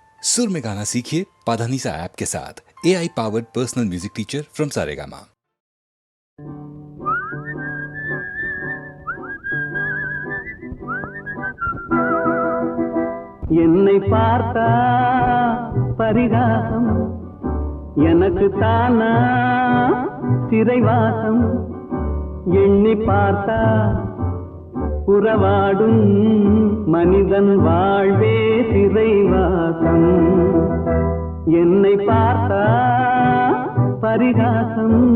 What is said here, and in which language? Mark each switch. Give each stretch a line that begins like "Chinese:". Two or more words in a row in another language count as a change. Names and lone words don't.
Hindi: सुर में गाना सीखिए पाधानीसा ऐप के साथ।
English: AI powered personal music teacher from Saregama.
Tamil: என்னை பார்த்தா பரிகாசம் எனக்கு தானா சிறைவாசம் எண்ணி பார்த்தா உறவாடும் மனிதன் வாழ்வே சிறைவாசம் என்னை பார்த்தா பரிகாசம்